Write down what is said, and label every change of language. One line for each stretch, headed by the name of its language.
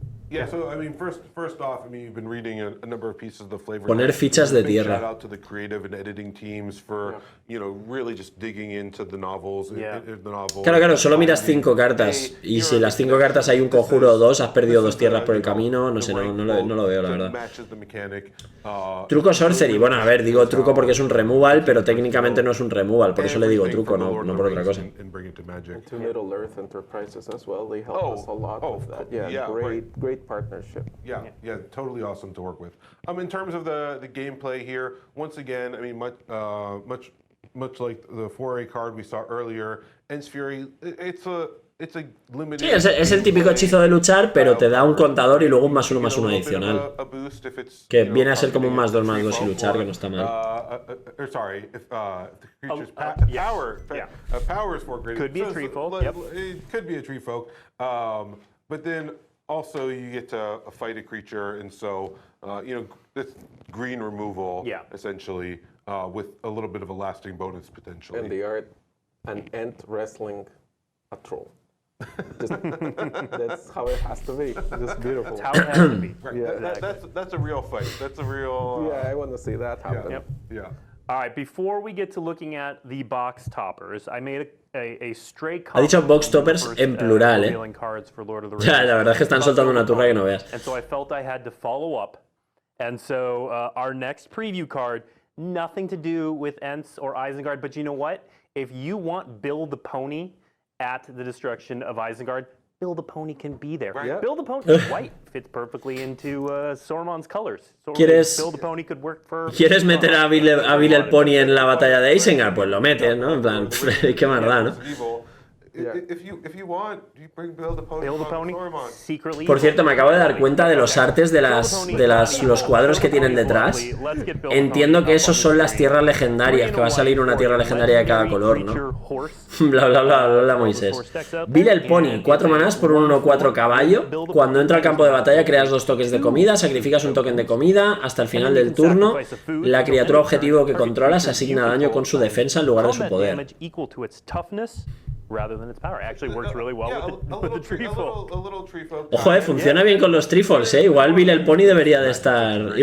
English: Yeah, so I mean, first off, I mean, you've been reading a number of pieces of the flavor.
Spanish: Poner fichas de tierra.
English: Shout out to the creative and editing teams for, you know, really just digging into the novels.
Spanish: Claro, solo miras 5 cartas y si las 5 cartas hay un conjuro o 2, has perdido 2 tierras por el camino, no sé, no lo veo, la verdad. Truco sorcery, bueno, a ver, digo truco porque es un removal, pero técnicamente no es un removal, por eso le digo truco, no por otra cosa.
English: To Middle Earth Enterprises as well, they help us a lot with that. Yeah, great partnership. Yeah, totally awesome to work with. In terms of the gameplay here, once again, I mean, much like the 4A card we saw earlier, Ents Fury, it's a limited.
Spanish: Sí, es el típico hechizo de luchar, pero te da un contador y luego un +1/+1 adicional. Que viene a ser como un +2/+2 y luchar, que no está mal.
English: Sorry, if the creature's power is 4 greater. Could be a tree folk. Yep. It could be a tree folk. But then also you get to fight a creature, and so you know, it's green removal essentially with a little bit of a lasting bonus potentially. And the art, an Ent wrestling a troll. That's how it has to be. Just beautiful. That's how it has to be. Right. That's a real fight. That's a real. I want to see that happen. Yeah. All right, before we get to looking at the box toppers, I made a stray
Spanish: Ha dicho box toppers en plural, Ya, la verdad es que están soltando una turra que no veas.
English: And so I felt I had to follow up. And so our next preview card, nothing to do with Ents or Isengard, but you know what? If you want Bill the Pony at the destruction of Isengard, Bill the Pony can be there. Right. Bill the Pony white fits perfectly into Saruman's colors. Bill the Pony could work for.
Spanish: ¿Quieres meter a Bill el Pony en la batalla de Isengard? Pues lo metes, ¿no? En plan, qué más da, ¿no?
English: If you want, you bring Bill the Pony secretly.
Spanish: Por cierto, me acabo de dar cuenta de los artes de los cuadros que tienen detrás. Entiendo que esos son las tierras legendarias, que va a salir una tierra legendaria de cada color, ¿no? Bla bla bla bla bla, Moisés. Bill el Pony, 4 manás por un 1/4 caballo. Cuando entra al campo de batalla creas 2 tokens de comida, sacrificas un token de comida. Hasta el final del turno, la criatura objetivo que controlas asigna daño con su defensa en lugar de su poder.
English: Rather than its power. It actually works really well with the tree folk.
Spanish: Ojo, funciona bien con los trifolds, Igual Bill el Pony debería de estar.